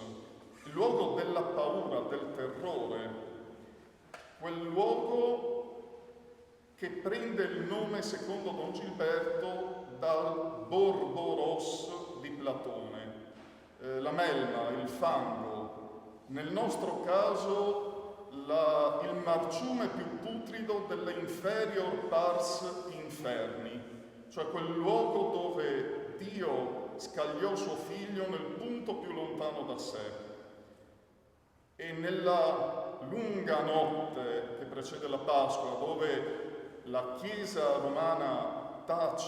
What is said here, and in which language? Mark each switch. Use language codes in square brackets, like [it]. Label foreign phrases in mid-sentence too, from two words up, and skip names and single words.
[it] il luogo della paura, del terrore, quel luogo che prende il nome, secondo Don Gilberto, dal Borboros di Platone, la melma, il fango, nel nostro caso il marciume più putrido delle [la] inferior pars inferni, [it] cioè quel luogo dove Dio scagliò suo figlio nel punto più lontano da sé. E nella lunga notte che precede la Pasqua, dove la Chiesa romana tace